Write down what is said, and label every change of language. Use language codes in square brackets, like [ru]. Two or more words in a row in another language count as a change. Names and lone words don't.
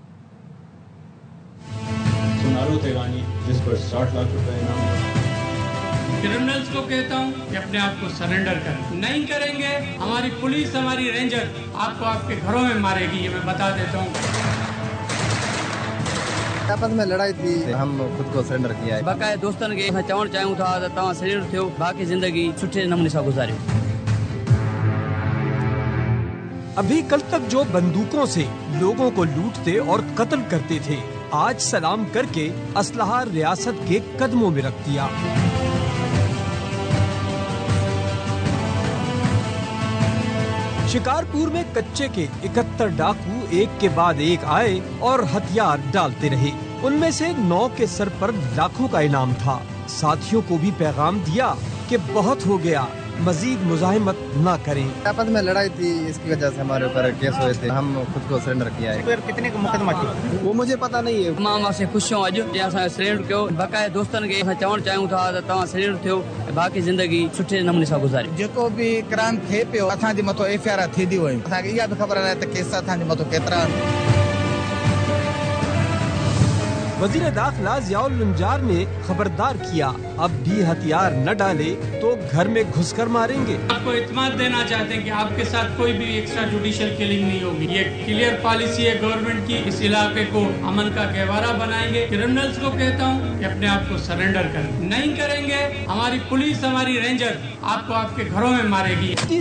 [ur] جس پر 60 لاکھ روپے انعام. کریمنلز کو کہتا ہوں کہ اپنے آپ کو سرینڈر کریں. نہیں کریں گے ہماری پولیس، ہماری رینجر آپ کو آپ کے گھروں میں مارے گی، یہ میں بتا دیتا ہوں. آپس میں لڑائی تھی، ہم خود کو سرینڈر کیا ہے. [sd] बाक़ायदा दोस्तन के चवण चाहियूं था त तव्हां सरेंडर थियो, बाक़ी जिंदगी सुठे नमूने सां गुज़ारियो। [ur] ابھی کل تک جو بندوقوں سے لوگوں کو لوٹتے اور قتل کرتے تھے، آج سلام کر کے اسلحہ ریاست کے قدموں میں رکھ دیا. شکارپور میں کچے کے 71 ڈاکو ایک کے بعد ایک آئے اور ہتھیار ڈالتے رہے. ان میں سے 9 کے سر پر لاکھوں کا انعام تھا. ساتھیوں کو بھی پیغام دیا کہ بہت ہو گیا، مزید مزاحمت نہ کریں. آپس میں لڑائی تھی، اس کی وجہ سے ہمارے اوپر کیس ہوئے تھے، ہم خود کو سرینڈر کیا ہے. پھر کتنے کو مقدمہ کیا وہ مجھے پتا نہیں ہے. ماں سے خوش ہوں, [sd] अॼु असां सरेंडर कयो, बकाए दोस्तन खे असां चवण चाहियूं था त तव्हां सरेंडर थियो, बाक़ी ज़िंदगी सुठे नमूने सां गुज़ारियो। जेको भी क्राइम थिए पियो असांजे मथो FIR थींदियूं आहिनि, असांखे इहा बि ख़बर आहे त केस असांजे मथो केतिरा। [ur] وزیر داخلہ ضیاء اللہ لنجار نے خبردار کیا، اب بھی ہتھیار نہ ڈالے تو گھر میں گھس کر ماریں گے. آپ کو اطمینان دینا چاہتے ہیں کہ آپ کے ساتھ کوئی بھی [en] extra judicial killing [ur] نہیں ہوگی. یہ [en] clear policy [ur] ہے گورنمنٹ کی۔ اس علاقے کو امن کا گہوارہ بنائیں گے. کریمنلز کو کہتا ہوں کہ اپنے آپ کو سرینڈر کریں، نہیں کریں گے ہماری پولیس، ہماری رینجر آپ کو آپ کے گھروں میں مارے گی.